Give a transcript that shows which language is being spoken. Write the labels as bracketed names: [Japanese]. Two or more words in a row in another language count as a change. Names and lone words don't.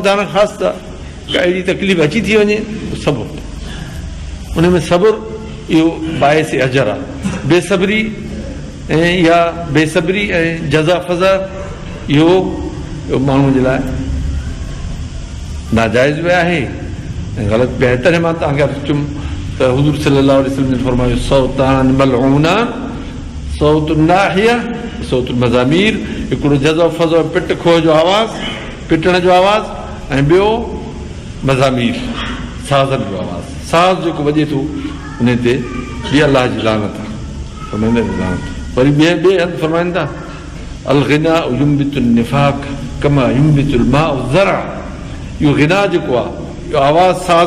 [Sindhi] ख़ुदा न ख़ासि का अहिड़ी तकलीफ़ अची थी वञे, सबुरु, उन में सबुरु इहो बाइस अजर आहे। बेसब्री ऐं जज़ा फज़ा इहो माण्हू जे लाइ नाजाइज़ बि आहे ऐं ग़लति बि आहे। तॾहिं मां तव्हांखे चयुमि त हुज़ूर [Arabic] صلى الله عليه وسلم [Sindhi] फरमायो, [Arabic] صوتان ملعونان، صوت نائحة، صوت المزامير, [Sindhi] हिकिड़ो जज़ो फज़ो पिट खो जो आवाज़ु, पिटण जो आवाज़ु, ऐं ॿियो मज़ामीर साज़नि जो आवाज़ साज़ जेको वॼे थो उन ते बि अलाह जी लानत आहे फरमाईंदा लानत वरी ॿिए हंधि फरमाइनि था [Arabic] الغناء ينبت النفاق كما ينبت الماء الزرع [Sindhi] इहो गिना जेको आहे इहो आवाज़ साज़